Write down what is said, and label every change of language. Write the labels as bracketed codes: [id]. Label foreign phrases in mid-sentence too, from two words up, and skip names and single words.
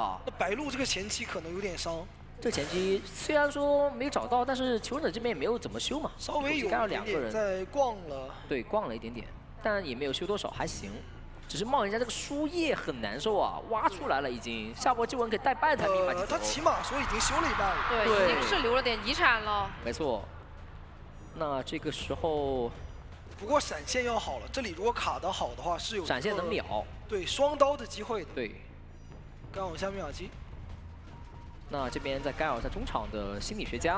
[zh] 那白鹿这个前期可能有点伤。这前期虽然说没有找到，但是求生者这边也没有怎么修嘛，稍微有两个人在逛了。对，逛了一点点，但也没有修多少，还行。只是冒险家这个树叶很难受啊，挖出来了已经，下波救援可以带半台密码机走。他起碼說已經修了一半了。對，已經是留了點遺產了。沒錯。那這個時候，不過閃現要好了，這裡如果卡得好的話，是有閃現能秒。對，雙刀的機會的。對。干擾一下密碼機。那這邊在干擾一下中場的心理學家。